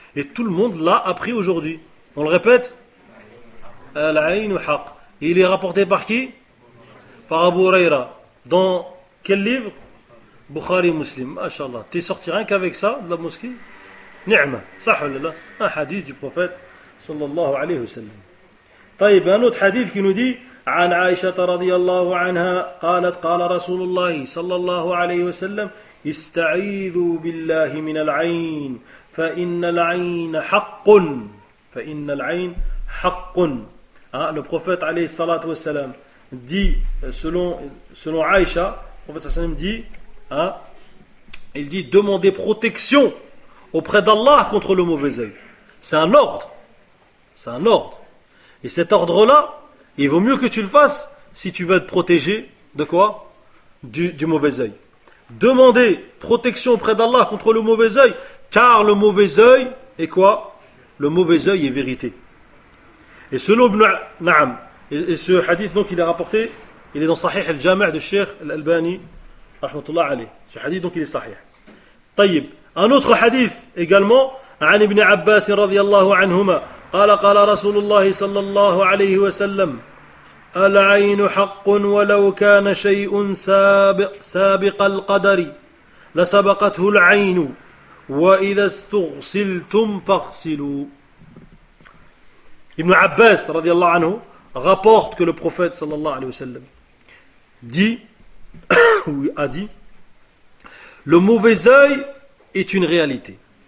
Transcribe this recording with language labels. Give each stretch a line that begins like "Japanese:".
French: Et tout le monde l'a appris aujourd'hui. On le répète
Arabic: Al-aynu haq.
French: Et il est rapporté par qui? Par Abu Huraira. Dans quel livre? Bukhari Muslim. Masha'Allah. T'es sorti rien qu'avec ça de la mosquée? Ni'ma. Sahulillah. Un hadith du prophète sallallahu alayhi wa sallam.
Arabic: طيب,
French: un autre hadith qui nous dit
Arabic: عن عائشة رضي الله عنها قالت قال رسول الله صلى الله عليه وسلم استعيذوا بالله من العين فإن العين حق فإن العين حق.
French: Le prophète alayhi salatu wa salam dit selon Aïcha, le prophète sallam dit il dit demandez protection auprès d'Allah contre le mauvais œil. C'est un ordre. Et cet ordre-là, il vaut mieux que tu le fasses si tu veux être protégé de quoi? Du mauvais œil. Demandez protection auprès d'Allah contre le mauvais œil, car le mauvais œil est quoi? Le mauvais œil est vérité. Et selon et ce hadith donc il est rapporté, il est dans Sahih al-Jami' de Cheikh al-Albani rahmatullah alayh. Ce hadith donc il est sahih.
Arabic: طيب,
French: un autre hadith également
Arabic: عن ابن عباس رضي الله عنهما قال رسول الله صلى الله عليه وسلم العين حق ولو كان شيء سابق القدر لسبقته العين وإذا استغسلتم فاغسلوا.
French: Ibn Abbas
Arabic: رضي الله عنه
French: rapporte que le prophète sallallahu alayhi wa sallam a dit le mauvais œil est une réalité.